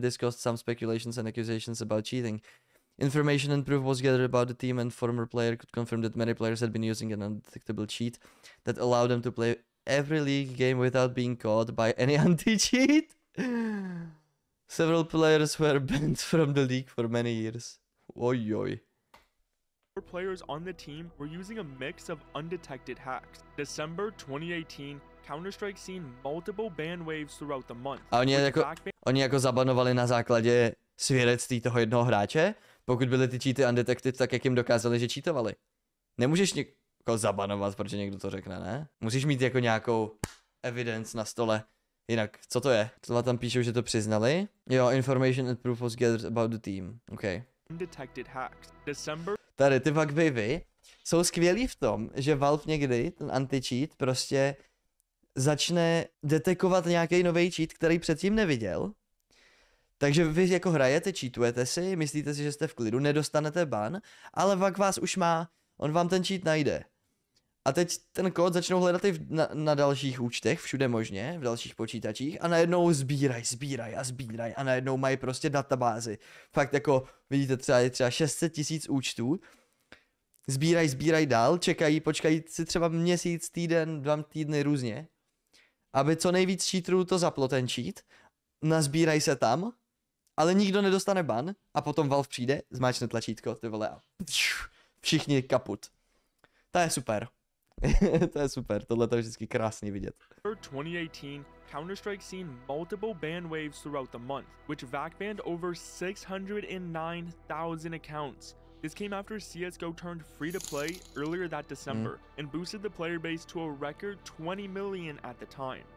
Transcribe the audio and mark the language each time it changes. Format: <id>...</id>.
<en>This caused some speculations and accusations about cheating. Information and proof was gathered about the team, and former player could confirm that many players had been using an undetectable cheat that allowed them to play every league game without being caught by any anti-cheat. Several players were banned from the league for many years. Oi oi. Players on the team were using a mix of undetected hacks. December 2018, Counter-Strike seen multiple ban waves throughout the month.</en> <cs>A oni jako zabanovali na základě svědectví toho jednoho hráče? Pokud byly ty cheaty undetected, tak jak jim dokázali, že cheatovali? Nemůžeš někoho zabanovat, protože někdo to řekne, ne? Musíš mít jako nějakou evidence na stole. Jinak, co to je? Tohle tam píšou, že to přiznali.</cs> <en>Jo, information and proof was gathered about the team. OK. Undetected hacks. December.</en> <cs>Tady ty bug wavy jsou skvělý v tom, že Valve někdy, ten anti-cheat, prostě začne detekovat nějaký nový cheat, který předtím neviděl. Takže vy jako hrajete, cheatujete si, myslíte si, že jste v klidu, nedostanete ban, ale VAC vás už má, on vám ten cheat najde. A teď ten kód začnou hledat i na dalších účtech, všude možně, v dalších počítačích a najednou sbíraj a najednou mají prostě databázy. Fakt jako, vidíte, třeba 600 000 účtů, sbíraj dál, počkají si třeba měsíc, týden, 2 týdny různě, aby co nejvíc cheaterů to zaplo ten cheat, nazbírají se tam, ale nikdo nedostane ban a potom Valve přijde, zmáčkne tlačítko, ty vole, a všichni kaput. To je super. To je super, tohle to je vždycky krásný vidět.</cs> <en>2018, Counter-Strike seen multiple ban waves throughout the month, which VAC banned over 609,000 accounts. This came after CSGO turned free-to-play earlier that December and boosted the player base to a record 20 million at the time.</en>